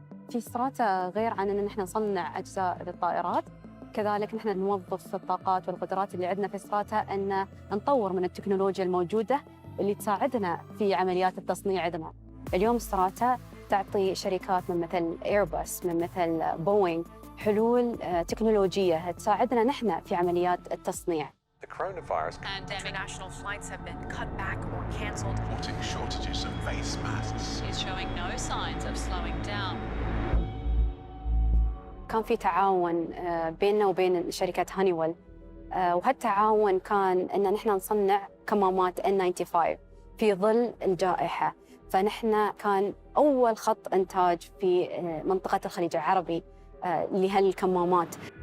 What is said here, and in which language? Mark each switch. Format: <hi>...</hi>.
<ar>في ستراتا غير عن أن نحن نصنع أجزاء للطائرات، كذلك نحن نوظف الطاقات والقدرات اللي عندنا في ستراتا أن نطور من التكنولوجيا الموجودة اللي تساعدنا في عمليات التصنيع عندنا. اليوم ستراتا تعطي شركات من مثل إيرباص، من مثل بوينغ، حلول تكنولوجية تساعدنا نحن في عمليات التصنيع.</ar> <en>The coronavirus and international flights have been cut back or cancelled. reporting shortages of face masks is showing no signs of slowing down.</en> <ar>كان في تعاون بيننا وبين شركة هانيويل، وهالتعاون كان أن نحن نصنع كمامات N95 في ظل الجائحة. فنحن كان أول خط إنتاج في منطقة الخليج العربي لهالكمامات.</ar>